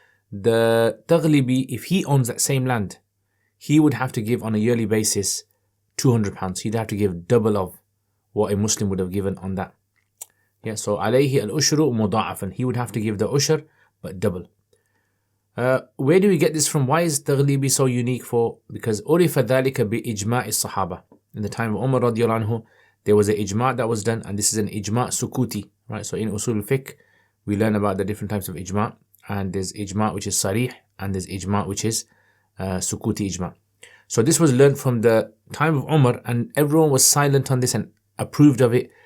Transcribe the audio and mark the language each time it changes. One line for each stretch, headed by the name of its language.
English: The Taglibi, if he owns that same land, he would have to give on a yearly basis £200. He'd have to give double of what a Muslim would have given on that. Yeah, so
Arabic: alayhi al-ushru muda'afan.
English: He would have to give the ushur, but double. Where do we get this from? Why is Taglibi so unique for? Because
Arabic: عُرِفَ ذَلِكَ بِإِجْمَاعِ الصَّحَابَة.
English: In the time of Umar radiallahu anhu, there was an ijma' that was done, and this is an ijma' sukuti, right? So in usul al-fiqh, we learn about the different types of ijma', and there's ijma' which is sarih, and there's ijma' which is sukuti ijma'. So this was learned from the time of Umar, and everyone was silent on this and approved of it.